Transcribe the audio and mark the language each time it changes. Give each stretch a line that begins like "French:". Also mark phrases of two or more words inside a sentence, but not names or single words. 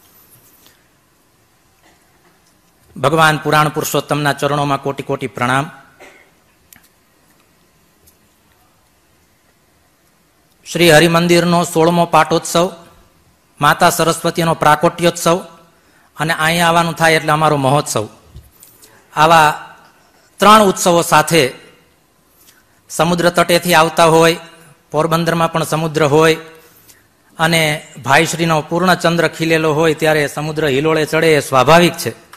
Gujarati: ભગવાન પુરાણ પુરુષોત્તમના ચરણોં કોટિ કોટિ પ્રણામ। શ્રી હરિમંદિરનો 16મો પાટોત્સવ, માતા સરસ્વતીનો પ્રાકોટ્યોત્સવ અને અહીંયા આવવાનું થાય એટલે અમારો મહોત્સવ, આવા ત્રણ ઉત્સવો સાથે સમુદ્ર તટેથી આવતા હોય, પોરબંદરમાં પણ સમુદ્ર હોય અને ભાઈશ્રીનો પૂર્ણ ચંદ્ર ખીલેલો હોય ત્યારે સમુદ્ર હિલોળે ચડે એ સ્વાભાવિક છે.